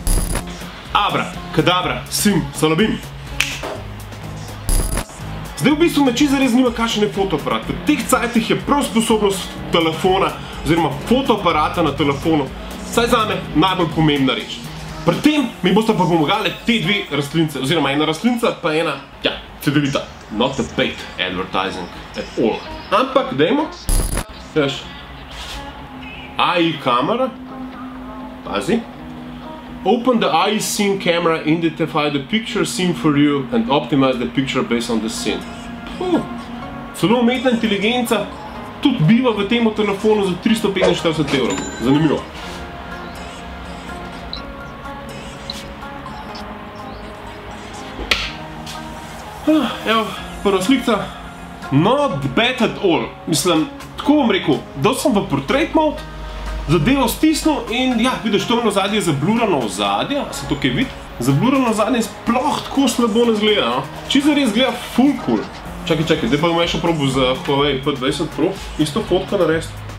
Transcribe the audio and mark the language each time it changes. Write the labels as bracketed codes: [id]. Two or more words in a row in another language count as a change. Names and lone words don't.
[sl] Abra, kadabra, sim, salabim. Zdaj v bistvu me čisto zares zanima, kakšen je fotoaparat. V teh cajtih je prav sposobnost telefona oziroma fotoaparata na telefonu vsaj zame najbolj pomembna reč. Pri tem mi boste pa pomagali te dve rastlince, oziroma ena rastlinca pa ena, ja, cedevita. [en] Not a paid advertising at all. [sl] Ampak, dajmo, veš, AI kamera, pazi. [en] Open the AI scene camera, identify the picture scene for you and optimize the picture based on the scene. [sl] Celo umetna inteligenca tudi biva v tem telefonu za 345 €. Zanimivo. Evo, prva slikca. [en] Not bad at all. [sl] Mislim, tako bom rekel, dal sem v [en] portrait mode, [sl] zadevo stisnil in ja, vidiš, to ozadje je zablurano ozadje, se to kaj vidi? Zablurano ozadje sploh tako slabo ne zgleda, Čisto res gleda full cool. Čakaj, zdaj pa bom še probal za Huawei P20 Pro isto fotko narediti.